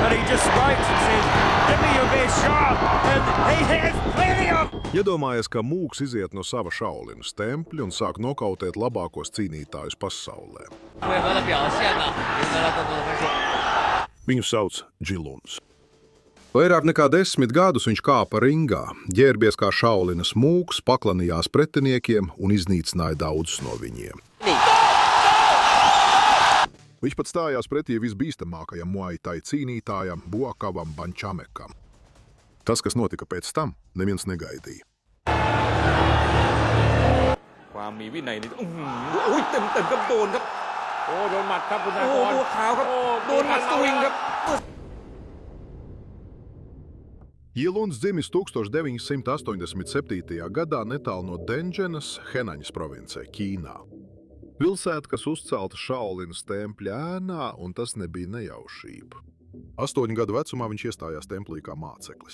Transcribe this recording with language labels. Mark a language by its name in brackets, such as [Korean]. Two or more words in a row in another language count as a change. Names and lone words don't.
[English] he just smokes and says, "Give me your best shot," and he has plenty of. [Latvian] Iedomājies, ka mūks iziet no sava Šaolina tempļa un sāk nokautēt labākos cīnītājus pasaulē. Viņu sauc Džiluns. Vairāk nekā 10 gadus viņš kāpa ringā, ģērbies kā Šaolinas mūks, paklanījās pretiniekiem un iznīcināja daudzus no viņiem. Viņš pat stājās pretī visbīstamākajam Muay Thai cīnītājam Buakavam Bančamekam. Tas, kas notika pēc tam, neviens negaidīja. [Thai] ความมีวินัยนี่อุ้ยเต็มครับโดนครับโอ้โดนหมัดครับคุณธนากรตัวขาวครับโดนหมัดสวิงครับ [Latvian] Jiluns dzimis 1987. gadā netālu no Denženas, Henaņas provincē, Ķīnā. Pilsēta, kas uzcelta Šaolinas tempļa ēnā, un tas nebija nejaušība. 8 gadu vecumā viņš iestājās templī kā māceklis.